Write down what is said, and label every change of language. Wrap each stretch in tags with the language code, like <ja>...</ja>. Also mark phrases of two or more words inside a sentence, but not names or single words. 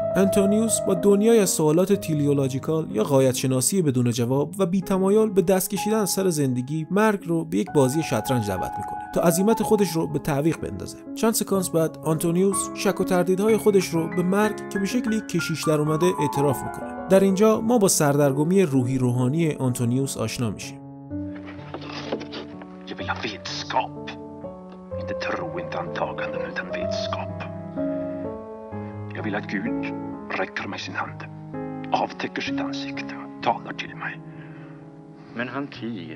<fa>آنتونیوس با دنیای از سوالات تیلیولاژیکال یا غایت شناسی بدون جواب و بی‌تمایل به دست کشیدن سر زندگی، مرگ رو به یک بازی شطرنج دعوت میکنه تا عزیمت خودش رو به تعویق بندازه. چند سکانس بعد آنتونیوس شک و تردیدهای خودش رو به مرگ که به شکلی کشیش در اومده اعتراف میکنه. در اینجا ما با سردرگمی روحی روحانی آنتونیوس آشنا میشیم.</fa> <sv>Jag vill ha vetskap. Inte tro, inte antaganden, utan vetskap. Jag vill att Gud räcker mig sin hand, avtäcker sitt ansikte och talar till mig. Men han tiger.</sv>